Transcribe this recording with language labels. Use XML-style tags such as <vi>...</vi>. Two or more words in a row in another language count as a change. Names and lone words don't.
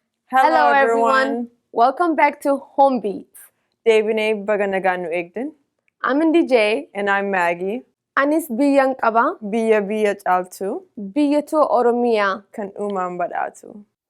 <en>Hello, Hello, everyone. everyone. Welcome back to Home Beats.</en> <om>Deebinee baga nagaan nu eegdan.</om> <en>I'm Indie J. And I'm Maggie.</en> <om>Anis biyyan qaba. Biyya biyya caaltu. Biyya too Oromiyaa. Kan uumaan badhaatu.</om>